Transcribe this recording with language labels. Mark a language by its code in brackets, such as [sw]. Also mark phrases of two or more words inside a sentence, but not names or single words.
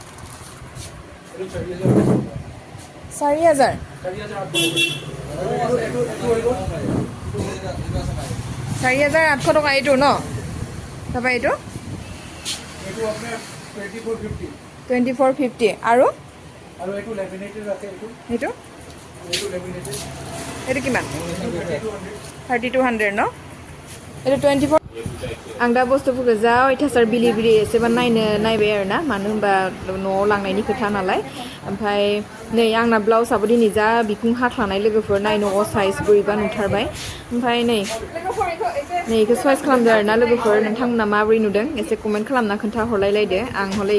[as] 4,000 4,800 টকা এইটো ন তাৰপৰা এইটো 2450 আৰু এইটো এইটো কিমান 3200 ন এইটো 24 [brx] आं दा बुस्थुफोरखौ जा अयथासार बिलि एसेबां नायबाय आरोना मानो होनबा न'आव लांनायनि खोथा नालाय ओमफ्राय नै आंना ब्लाउसआबो दिनै जा बिखुं हाख्लानाय लोगोफोर नायनो साइज बोरैबा नुथारबाय ओमफ्राय नै बेखौ चइस खालामदों आरोना लोगोफोर नोंथांमोना माबोरै नुदों एसे कमेन्ट खालामना खोन्था हरलायलायदो आं हले